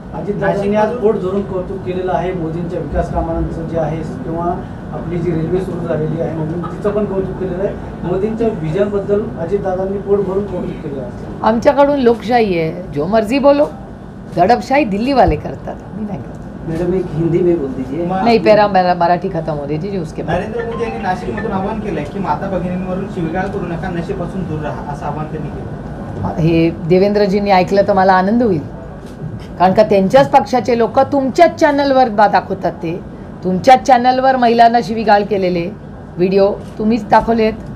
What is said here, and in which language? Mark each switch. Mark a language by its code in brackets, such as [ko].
[mr] अजितदादांनी आज पोट धरून कौतुक केलेलं आहे मोदींच्या विकास कामांचं जे आहे, किंवा आपली जी रेल्वे सुरू झालेली आहे नवीन, तिचं पण कौतुक केलेलं आहे. मोदींच्या विजनबद्दल अजितदादांनी पोट भरून कौतुक केलं आहे. आमच्याकडून लोकशाही आहे, [hi] जो मर्जी बोलो. [mr] दडपशाही दिल्ली वाले करतात, मी नाही करत. [hi] मैडम एक हिंदी में बोल दीजिए. नहीं, पेरा मेरा मराठी खत्म हो दीजिए उसके बाद. [mr] नरेंद्र मोदी यांनी नाशिकमधून आवाहन केलंय की माता भगिनींवरून शिवीगाळ करू नका, नशेपासून दूर राहा, असं आवाहन त्यांनी केलं. हे देवेंद्रजींनी ऐकलं तर मला आनंद होईल, कारण का त्यांच्याच पक्षाचे लोक तुमच्याच चॅनलवर दाखवतात. ते तुमच्याच चॅनलवर महिलांना शिवीगाळ केलेले व्हिडिओ तुम्हीच दाखवलेत.